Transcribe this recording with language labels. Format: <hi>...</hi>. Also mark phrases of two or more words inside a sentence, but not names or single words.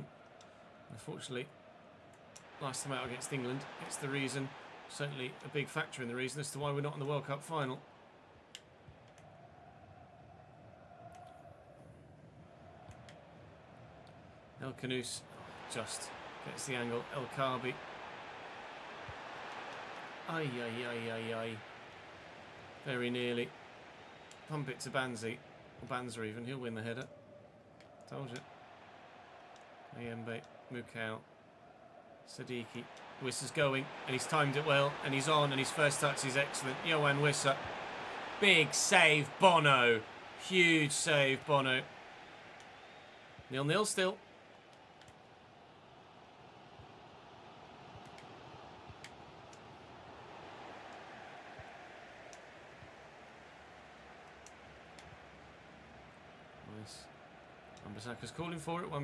<en>Unfortunately, last time out against England, it's the reason, certainly a big factor in the reason as to why we're not in the World Cup final. El Khanous just gets the angle. El Kaabi. Ay, ay, ay, ay, ay. Very nearly. Pump it to Banzi. Or Banza even. He'll win the header. Told you. Ayembe. Mukau. Siddiqui. Wissa's going. And he's timed it well. And he's on. And his first touch is excellent. Yohan Wissa. Big save. Bono. Huge save. Bono. 0-0 still. Wan-Bissaka's calling for it.</en>